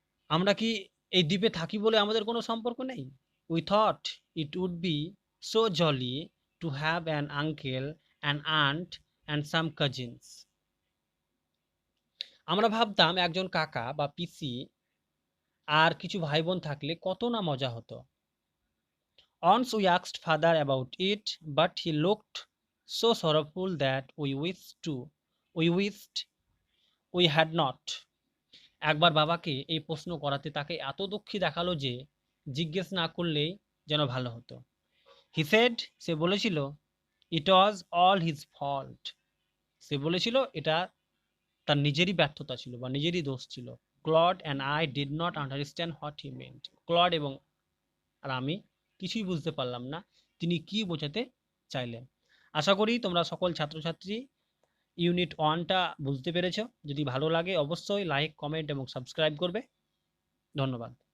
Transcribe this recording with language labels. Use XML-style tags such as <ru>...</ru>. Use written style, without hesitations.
<bn>আমরা কি এই দ্বীপে থাকি বলে আমাদের কোনো সম্পর্ক নেই?</bn> <en>We thought it would be so jolly to have an uncle, an aunt and some cousins.</en> <bn>আমরা ভাবতাম একজন কাকা বা পিসি আর কিছু ভাই বোন থাকলে কত না মজা হতো।</bn> <en>Once we asked father about it, but he looked so sorrowful that we wished we had not.</en> <bn>একবার বাবাকে এই প্রশ্ন করাতে তাকে এত দুঃখী দেখালো যে জিজ্ঞেস না করলেই যেন ভালো হতো।</bn> <en>He said,</en> <bn>সে বলেছিল,</bn> <en>it was all his fault.</en> <bn>সে বলেছিল এটা তার নিজেরই ব্যর্থতা ছিল বা নিজেরই দোষ ছিল।</bn> <en>Claude and I did not understand what he meant.</en> <bn>Clod এবং আর আমি কিছুই বুঝতে পারলাম না তিনি কি বোঝাতে চাইলেন। আশা করি তোমরা সকল ছাত্রছাত্রী ইউনিট 1টা বুঝতে পেরেছো। যদি ভালো লাগে অবশ্যই লাইক, কমেন্ট এবং সাবস্ক্রাইব করবে। ধন্যবাদ।</bn>